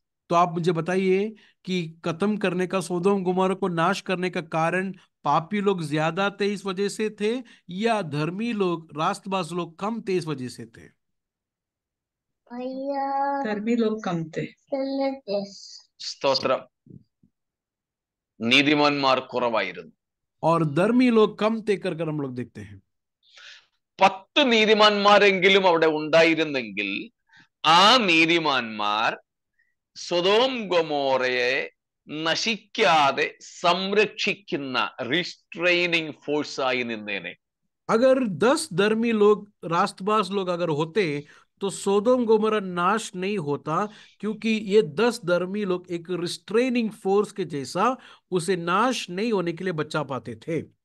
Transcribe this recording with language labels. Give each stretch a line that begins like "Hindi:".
Hindi: तो आप मुझे बताइए कि खत्म करने का, सोदोम गोमोरा को नाश करने का कारण पापी लोग ज्यादा थे इस वजह से थे, या धर्मी लोग, रास्तबाज लोग कम थे इस वजह से थे? धर्मी लोग कम थे.
Malayalam: സ്തോത്രം. നീതിമാന്മാർ കുറവായിരുന്നു.
Hindi: और धर्मी लोग कम थे कर हम लोग देखते हैं.
Malayalam: 10 നീതിമാന്മാരെങ്കിലും അവിടെ ഉണ്ടായിരുന്നെങ്കിൽ ആ നീതിമാന്മാർ സൊദോം ഗൊമോറയെ നശിക്കാതെ സംരക്ഷിക്കുന്ന റിസ്ട്രെയിനിങ് ഫോഴ്സ് ആയി നിന്നേനെ.
Hindi: अगर 10 धर्मी लोग, रास्तबाज लोग अगर होते तो सोदोम गोमोरा नाश नहीं होता, क्योंकि ये 10 धर्मी लोग एक रिस्ट्रेनिंग फोर्स के जैसा उसे नाश नहीं होने के लिए बचा पाते थे.